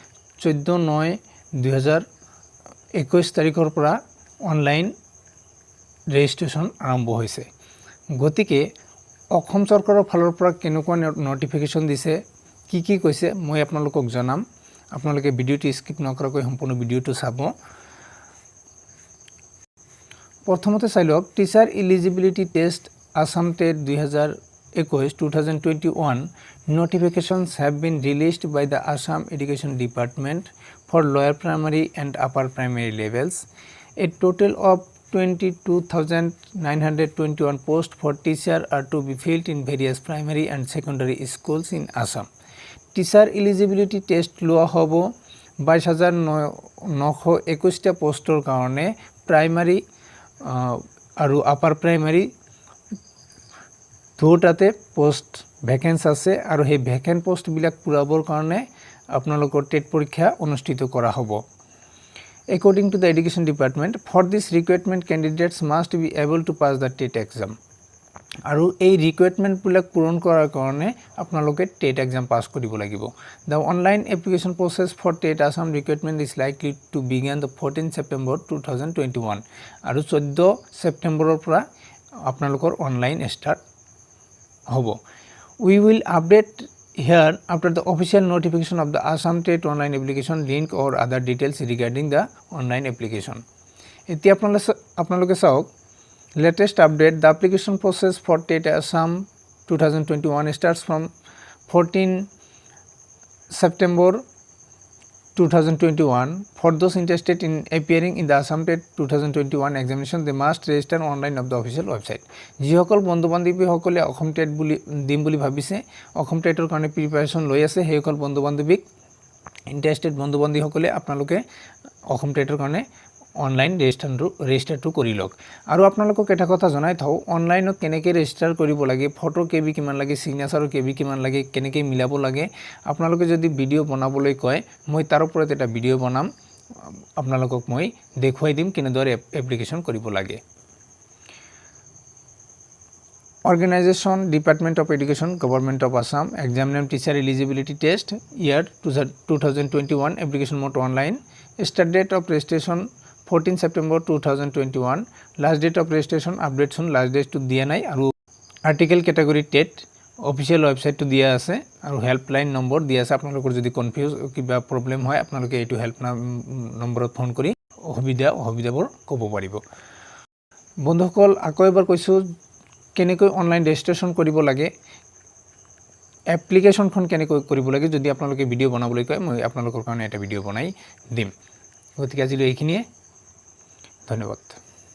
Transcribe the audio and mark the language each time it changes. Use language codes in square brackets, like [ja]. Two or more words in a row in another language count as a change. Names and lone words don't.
[as] 14/9/2021 তাৰিখৰ পৰা [en] online registration [as] আৰম্ভ হৈছে গতিকে অসম চৰকাৰৰ ফালৰ পৰা কেনেকুৱা নটিফিকেশন দিছে কি কৈছে মই আপোনালোকক জনাম আপোনালোকে ভিডিওটো স্কিপ নকৰাকৈ সম্পূৰ্ণ ভিডিওটো চাব প্ৰথমতে চাই লওক [en] teacher eligibility test Assam TET 2021 notifications have been released by the Assam Education Department for lower primary and upper primary levels. A total of 22,921 posts for teacher are to be filled in various primary and secondary schools in Assam. Teacher eligibility test [as] লোৱা হ'ব 22,921 টা পোষ্টৰ কাৰণে প্ৰাইমাৰী আৰু আপাৰ প্ৰাইমাৰী দুটাতে [en] post vacancy [as] আছে আৰু সেই [en] vacant post [as] বিলাক পুৰাবৰ কাৰণে আপোনালোকৰ টেট পৰীক্ষা অনুষ্ঠিত কৰা হ'ব [en] According to the Education Department, for this requirement candidates must be able to pass the TET exam. [as] আৰু এই ৰিকুৱাৰমেন্ট বিলাক পূৰণ কৰাৰ কাৰণে আপোনালোকে টেট এক্সাম পাস কৰিব লাগিব [en] The online application process for TET Assam requirement is likely to begin the 14 September 2021 [as] আৰু 14 সেপ্টেম্বৰৰ পৰা আপোনালোকৰ অনলাইন ষ্টাৰ্ট হ'ব [en] We will update here after the official notification of the Assam TET online application link or other details regarding the online application. [as] এতিয়া আপোনালোকে চাওক [en] latest update the application process for TET Assam 2021 starts from 14 September 2021 for those interested in appearing in the Assam TET 2021 examination they must register online of the official website [as] যিসকল বন্ধু বান্ধৱীসকলে অসম টেট বুলি দিম বুলি ভাবিছে অসম টেটৰ কাৰণে প্ৰিপাৰেচন লৈ আছে সেইসকল বন্ধু বান্ধৱীক ইন্টাৰেষ্টেড বন্ধু বান্ধৱীসকলে আপোনালোকে অসম টেটৰ কাৰণে অনলাইন ৰেজিষ্টাৰটো কৰি লওক আৰু আপোনালোকক এটা কথা জনাই থাও অনলাইনত কেনেকৈ ৰেজিষ্টাৰ কৰিব লাগে [en] photo KB [as] কিমান লাগে [en] signature KB [as] কিমান লাগে কেনেকৈ মিলাব লাগে আপোনালোকে যদি ভিডিও বনাবলৈ কয় মই তাৰ ওপৰত এটা ভিডিও বনাম আপোনালোকক মই দেখুৱাই দিম কেনেদৰে এপ্লিকেশন কৰিব লাগে [en] Organization Department of Education Government of Assam Exam name Teacher Eligibility Test Year 2021 Application Mode Online Start date of registration 14 September 2021 Last date of registration update soon last date to [as] দিয়া নাই আৰু [en] article category TET official [as] website to দিয়া আছে আৰু [en] helpline number [as] দিয়া আছে আপোনালোকৰ যদি কনফিউজ কিবা প্ৰবলেম হয় আপোনালোকে এইটো হেল্প নম্বৰত ফোন কৰি অসুবিধাবোৰ ক'ব পাৰিব বন্ধুসকল আকৌ এবাৰ কৈছো কেনেকৈ [en] online registration [as] কৰিব লাগে এপ্লিকেশনখন কেনেকৈ কৰিব লাগে যদি আপোনালোকে ভিডিও বনাবলৈ কয় মই আপোনালোকৰ কাৰণে এটা ভিডিও বনাই দিম গতিকে আজিলৈ এইখিনিয়ে ধন্যবাদ